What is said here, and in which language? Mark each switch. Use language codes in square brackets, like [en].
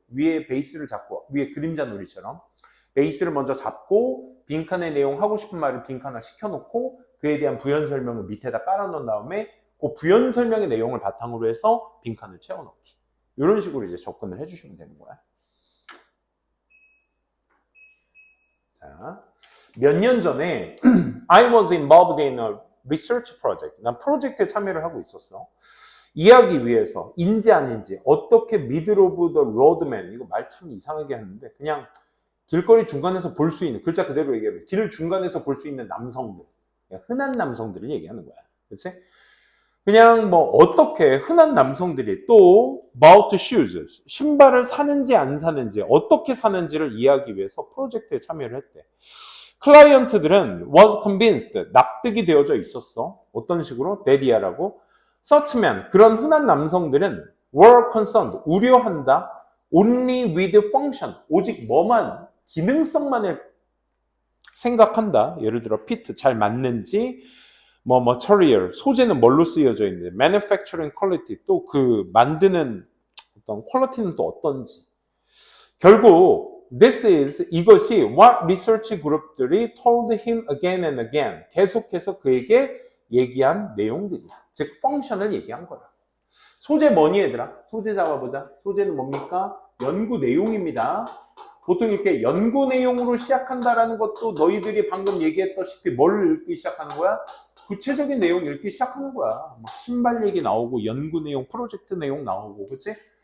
[ko] 위에 베이스를 잡고 위에 그림자 놀이처럼 베이스를 먼저 잡고 빈칸의 내용 하고 싶은 말을 빈칸화 시켜놓고 그에 대한 부연 설명을 밑에다 깔아놓은 다음에 그 부연 설명의 내용을 바탕으로 해서 빈칸을 채워넣기. 이런 식으로 이제 접근을 해주시면 되는 거야. 자, 몇 년 전에 [en] I was involved in a research project. [ko] 난 프로젝트에 참여를 하고 있었어. 이해하기 위해서 인지 아닌지 어떻게 [en] middle of the roadman, [ko] 이거 말 참 이상하게 하는데 그냥 길거리 중간에서 볼 수 있는, 글자 그대로 얘기하면 길 중간에서 볼 수 있는 남성들, 흔한 남성들을 얘기하는 거야. 그치? 그냥 뭐 어떻게 흔한 남성들이 또 [en] about shoes, [ko] 신발을 사는지 안 사는지 어떻게 사는지를 이해하기 위해서 프로젝트에 참여를 했대. 클라이언트들은 [en] was convinced, [ko] 납득이 되어져 있었어. 어떤 식으로? 데디아라고. [en] such men, [ko] 그런 흔한 남성들은 [en] were concerned, [ko] 우려한다. [en] only with function, [ko] 오직 뭐만, 기능성만을 생각한다. 예를 들어 fit, 잘 맞는지, 뭐 material, 소재는 뭘로 쓰여져 있는지, [en] manufacturing quality, [ko] 또 그 만드는 어떤 퀄리티는 또 어떤지. 결국 [en] this is, [ko] 이것이 what research group들이 [en] told him again and again, [ko] 계속해서 그에게 얘기한 내용들이야. 즉 function을 얘기한 거야. 소재 뭐니 얘들아? 소재 잡아보자. 소재는 뭡니까? 연구 내용입니다. 보통 이렇게 연구 내용으로 시작한다라는 것도 너희들이 방금 얘기했다시피 뭘 읽기 시작하는 거야? 구체적인 내용 읽기 시작하는 거야. 막 신발 얘기 나오고 연구 내용, 프로젝트 내용 나오고, 그치?